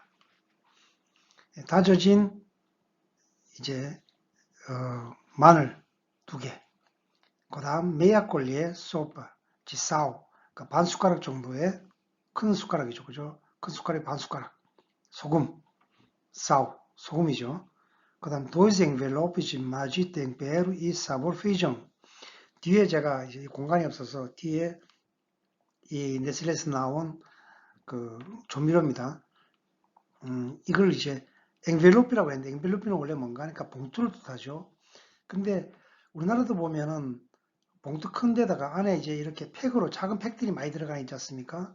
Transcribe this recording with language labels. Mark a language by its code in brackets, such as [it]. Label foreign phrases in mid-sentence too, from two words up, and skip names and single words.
[ko] 예, 다져진 이제 마늘 두 개. 그 다음 메야꼴리에 소프, 지사오. 그러니까 반 숟가락 정도의 큰 숟가락이죠. 그죠? 큰 숟가락에 반 숟가락. 소금, 사오. 소금이죠. 그 다음 [pt] dois envelopes de maggi tempero e sabor feijão. [ko] 뒤에 제가 이제 공간이 없어서 뒤에 이 네슬레에서 나온 그 조미료입니다. 이걸 이제 앵벨로피라고 했는데 앵벨로피는 원래 뭔가 하니까 봉투를 뜻하죠. 근데 우리나라도 보면은 봉투 큰 데다가 안에 이제 이렇게 팩으로 작은 팩들이 많이 들어가 있지 않습니까?